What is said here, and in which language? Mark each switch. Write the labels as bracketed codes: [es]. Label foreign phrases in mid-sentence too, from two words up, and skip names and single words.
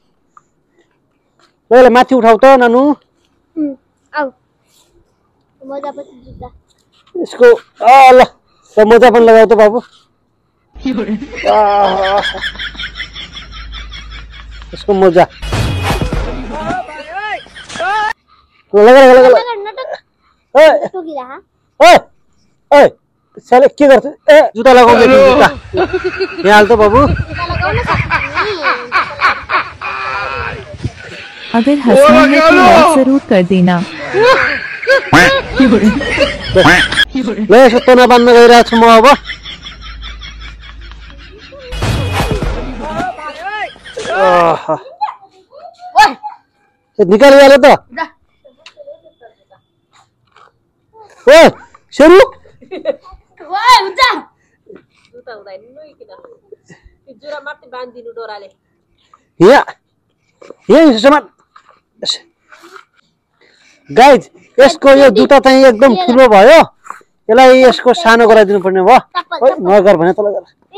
[ne] ल माथि उठाउ त नानु यसको ल मोजा पनि लगाऊ त बाबु यसको मोजा साले के गर्छ ए जुत्ता लगाउँदै जुत्ता यहाँ हाल त बाबु [hi] अगर हंसना है तो लाइक जरूर कर देना [ne] ल यसो तोना बाँध्न गइरहेको छु म अब निकालिहाल्यो त ओ शेरू गाइज यसको यो जुत्ता चाहिँ एकदम ठुलो भयो यसलाई यसको सानो गराइदिनु पर्ने भयो नगर भने तल गर